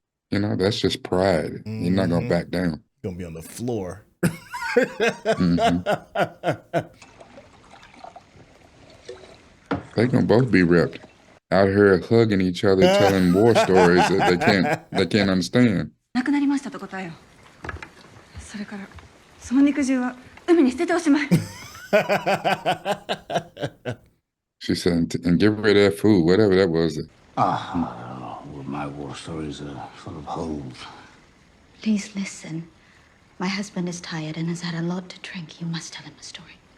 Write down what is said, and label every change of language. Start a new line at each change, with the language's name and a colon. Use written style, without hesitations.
English: You know, that's just pride. You're not gonna back down. Gonna be on the floor. They're gonna both be ripped. Out here hugging each other, telling war stories that they can't understand.
Japanese: なくなりましたと答えよ。それからその肉汁は海に捨てておしまい。
English: She said, and get rid of that food, whatever that was. Well, my war stories are full of holes. Please listen. My husband is tired and has had a lot to drink. You must tell him a story.